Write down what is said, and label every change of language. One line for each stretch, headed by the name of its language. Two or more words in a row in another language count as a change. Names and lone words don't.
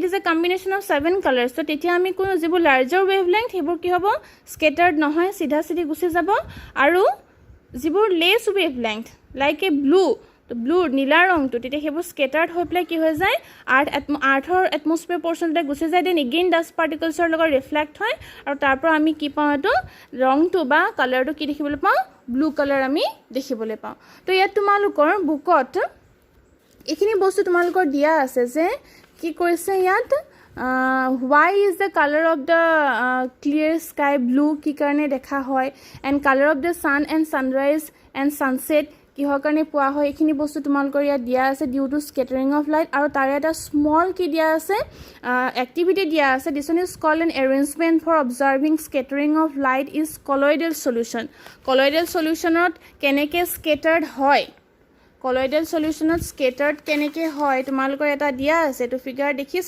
English: is a combination of 7 colours
Assamese: তো তেতিয়া আমি কোনো যিবোৰ
English: larger wavelength
Assamese: সেইবোৰ কি হ'ব স্কেটাৰ্ড নহয় সিধা সিধি গুচি যাব আৰু যিবোৰ
English: less wavelength like a blue
Assamese: তো ব্লু নীলা ৰংটো তেতিয়া সেইবোৰ স্কেটাৰ্ড হৈ পেলাই কি হৈ যায় আৰ্থৰ এটমস্ফিয়াৰ পোৰ্শনতে গুচি যায়
English: then again dust
Assamese: পাৰ্টিকলছৰ লগত ৰিফ্লেক্ট হয় আৰু তাৰ পৰা আমি কি পাওঁ এইটো ৰংটো বা কালাৰটো কি দেখিবলৈ পাওঁ
English: blue colour
Assamese: আমি দেখিবলৈ পাওঁ তো ইয়াত তোমালোকৰ বুকত এইখিনি বস্তু তোমালোকৰ দিয়া আছে যে কি কৰিছে ইয়াত
English: why is the color of the clear sky blue
Assamese: কি কাৰণে দেখা হয়
English: and color of the sun and sunrise and sunset
Assamese: কিহৰ কাৰণে পোৱা হয় এইখিনি বস্তু তোমালোকৰ ইয়াত দিয়া আছে
English: due to scattering of light
Assamese: আৰু তাৰে এটা স্মল কি দিয়া আছে এক্টিভিটি দিয়া আছে
English: this is called an arrangement for observing scattering of light is colloidal solution
Assamese: কেনেকৈ স্কেটাৰ্ড হয়
English: colloidal solution
Assamese: স্কেটাৰ্ড কেনেকৈ হয় তোমালোকৰ এটা দিয়া আছে এইটো ফিগাৰ দেখিছা